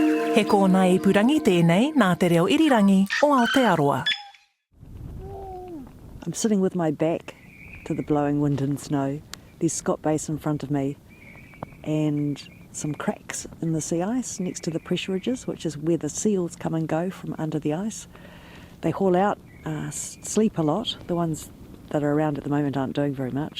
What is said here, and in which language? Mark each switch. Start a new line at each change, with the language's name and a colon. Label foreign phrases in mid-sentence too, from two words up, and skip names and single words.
Māori: He kōna ipurangi tēnei nā te reo irirangi o Aotearoa.
English: I'm sitting with my back to the blowing wind and snow. There's Scott Base in front of me and some cracks in the sea ice next to the pressure ridges, which is where the seals come and go from under the ice. They haul out, sleep a lot. The ones that are around at the moment aren't doing very much.